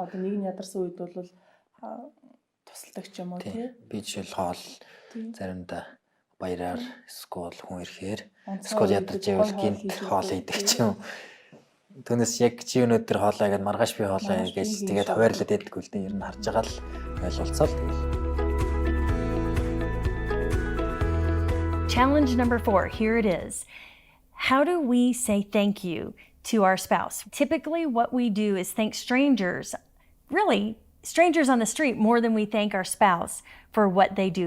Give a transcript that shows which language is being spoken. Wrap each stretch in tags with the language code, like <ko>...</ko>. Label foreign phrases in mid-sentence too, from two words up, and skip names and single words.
<mn>одоо нэг нь ядарсан үед бол тусалдаг ч юм уу тий. Би жишээл хоол заримдаа баяраар скол хүн ирэхээр скол ядарч байвал гинт хоол хийдэг ч юм. Түүнээс яг чи өнөөдөр хоолоо гэж маргааш би хоолоо гэж тэгээд хуваарлаад байдаг үл дээ. Ер нь харж байгаа л ойлголцоо л тэгэл.</mn> <en>Challenge number 4, here it is. How do we say thank you to our spouse? Typically, what we do is thank strangers, really strangers on the street, more than we thank our spouse for what they do.</en>